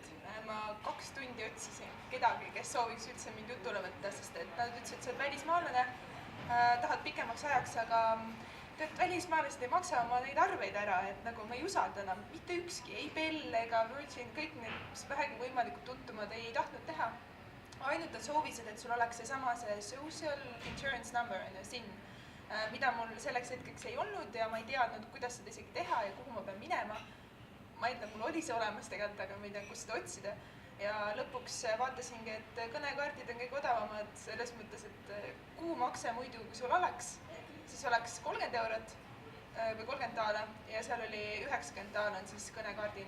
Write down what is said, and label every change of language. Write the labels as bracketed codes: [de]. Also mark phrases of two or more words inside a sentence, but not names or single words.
[et] Ma 2 tundi otsisin kedagi, kes sooviks üldse mind jutule võtta, sest et nad ütlesid, et sa oled välismaalane, tahad pikemaks ajaks, aga tead, välismaalased ei maksa oma neid arveid ära, et nagu ma ei usalda enam mitte ükski, ei Bell ega Virgin, kõik need, mis vähegi võimalikult tuntumad ei tahtnud teha. Ainult nad soovisid, et sul oleks seesama see [en] social insurance number, [et] SIN, mida mul selleks hetkeks ei olnud ja ma ei teadnud, kuidas seda isegi teha ja kuhu ma pean minema. Ma ei tea, mul oli see olemas tegelikult, aga ma ei tea, kus seda otsida. Ja lõpuks vaatasingi, et kõnekaardid on kõik odavamad selles mõttes, et kuumakse muidu, kui sul oleks, siis oleks 30 eurot või 30 daala ja seal oli 90 daala on siis kõnekaardina.